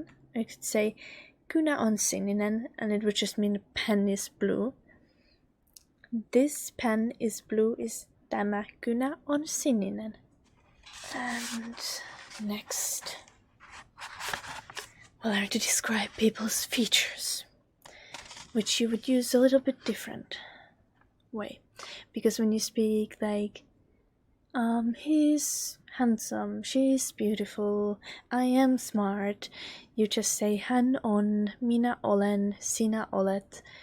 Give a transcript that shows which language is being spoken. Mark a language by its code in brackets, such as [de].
[en] Or you could say [fi] kynä on sininen [en] and it would just mean the pen is blue. This pen is blue is [fi] tämä kynä on sininen. [en] And next, we'll learn to describe people's features, which you would use a little bit different way. Because when you speak like, he's handsome, she's beautiful, I am smart, you just say [fi] hän on, minä olen, sinä olet.